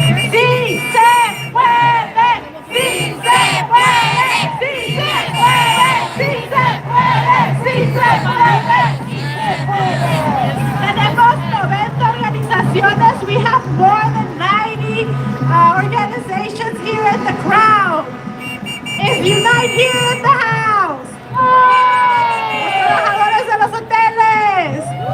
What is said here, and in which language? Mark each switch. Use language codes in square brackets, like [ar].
[es] Sí se puede, sí se puede, sí se puede, sí se puede, sí se puede. Tenemos 90 organizaciones. [en] We have more than 90 organizations here in the crowd. If unite here in the house. [es] Los trabajadores de los hoteles.